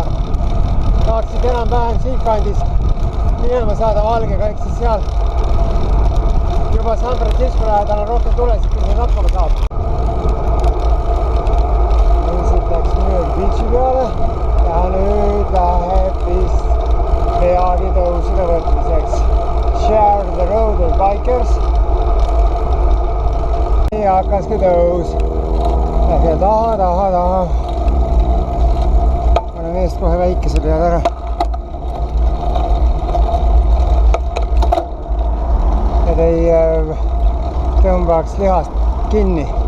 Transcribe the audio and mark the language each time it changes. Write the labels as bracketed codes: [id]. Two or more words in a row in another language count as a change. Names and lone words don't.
[et] Tahaksid enam-vähem siit kandist minema saada valgega, eks siis seal juba San Francisco lähedal on rohkem tulesid, kui siin hakkama saab. Siit läks nüüd beachi peale ja nüüd läheb vist peagi tõusude võtmiseks. [en] Share the road with bikers. [et] Nii hakkaski tõus. Lähe taha. panen eest kohe väikese peale ära. Et ei tõmbaks lihast kinni.